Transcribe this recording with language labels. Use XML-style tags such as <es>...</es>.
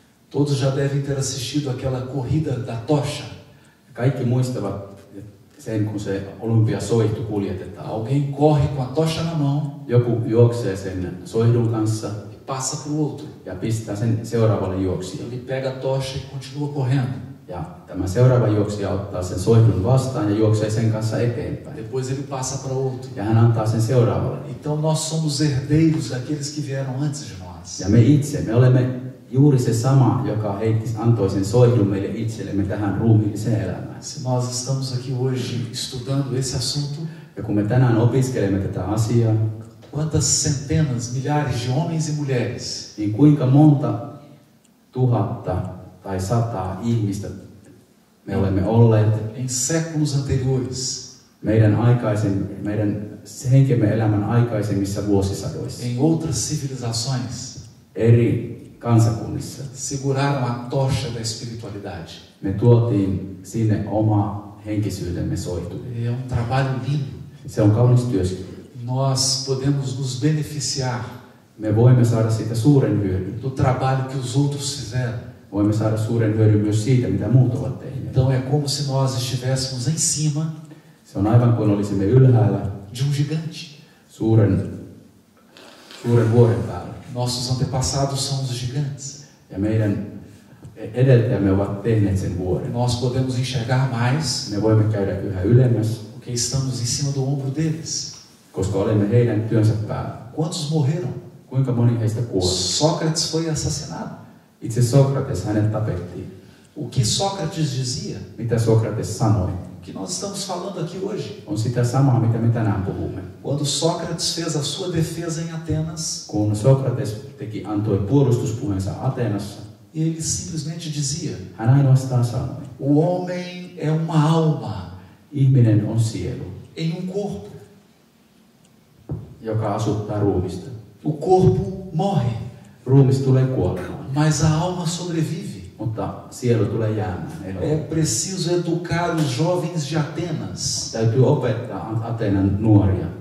<pt>Todos já devem ter assistido aquela corrida da tocha.</pt> <fi>Kaikki muistavat sen, kun se olympiasoihtu kuljetetaan.</fi> <pt>Alguém corre com a tocha na mão</pt> <fi>Joku juoksee sen soihdun kanssa</fi> <pt>e passa para o outro.</pt> <fi>ja pistää sen seuraavalle juoksijalle.</fi> <pt>Ele pega a tocha e continua correndo.</pt> <fi>Ja tämä seuraava juoksija ottaa sen soihdun vastaan ja juoksee sen kanssa eteenpäin.</fi> <pt>Depois ele passa para outro.</pt> <fi>Ja hän antaa sen seuraavalle.</fi> <pt>Então nós somos herdeiros daqueles que vieram antes de nós.</pt> <fi>Ja me olemme juuri se sama, joka antoi sen soihdun meille itsellemme tähän ruumiilliseen elämään.</fi> <pt>Se nós estamos aqui hoje estudando esse assunto,</pt> <fi>Ja kun me tänään opiskelemme tätä asiaa,</fi> <pt>quantas centenas, milhares de homens e mulheres</pt> <fi>niin kuinka monta tuhatta tai sataa ihmistä me olemme olleet</fi> <pt>em séculos anteriores,</pt> <fi>meidän henkemme elämän aikaisemmissa vuosisadoissa,</fi> <pt>em outras civilizações,</pt> <fi>eri kansakunnissa.</fi> <pt>seguraram a tocha da espiritualidade.</pt> <fi>Me tuotiin sinne oma henkisyytemme soihtu.</fi> <pt>É um trabalho lindo.</pt> <fi>Se on kaunis työskentely.</fi> <pt>Nós podemos nos beneficiar</pt> <fi>Me voimme saada siitä suuren hyödyn.</fi> <pt>do trabalho que os outros fizeram.</pt> <fi>Voimme saada suuren hyödyn myös siitä, mitä muut ovat tehneet.</fi> <pt>Então é como se nós estivéssemos em cima</pt> <fi>Se on aivan kuin olisimme ylhäällä</fi> <pt>de um gigante.</pt> <fi>suuren vuoren päällä.</fi> <pt>Nossos antepassados são os gigantes.</pt> <fi>Ja meidän edeltäjämme ovat tehneet sen vuoren.</fi> <pt>Nós podemos enxergar mais</pt> <fi>Me voimme käydä yhä ylemmäs,</fi> <pt>porque estamos em cima do ombro deles.</pt> <fi>koska olemme heidän työnsä päällä.</fi> <pt>Quantos morreram?</pt> <fi>Kuinka moni heistä kuoli?</fi> <pt>Sócrates foi assassinado.</pt> <fi>Itse Sokrates, hänet tapettiin.</fi> <pt>O que Sócrates dizia,</pt> <fi>Mitä Sokrates sanoi?</fi> <pt>o que nós estamos falando aqui hoje.</pt> <fi>On sitä samaa, mitä me tänään puhumme.</fi> <pt>Quando Sócrates fez a sua defesa em Atenas,</pt> <fi>Kun Sokrates antoi puolustuspuheensa Ateenassa,</fi> <pt>ele simplesmente dizia:</pt> <fi>hän ainoastaan sanoi,</fi> <pt>o homem é uma alma</pt> <fi>ihminen on sielu,</fi> <pt>em um corpo.</pt> <fi>joka asuttaa ruumista.</fi> <pt>O corpo morre,</pt> <fi>Ruumis tulee kuolemaan,</fi> <pt>mas a alma sobrevive.</pt> <fi>mutta sielu tulee jäämään eloon.</fi> <pt>É preciso educar os jovens de Atenas</pt> <fi>Täytyy opettaa Ateenan nuoria,</fi>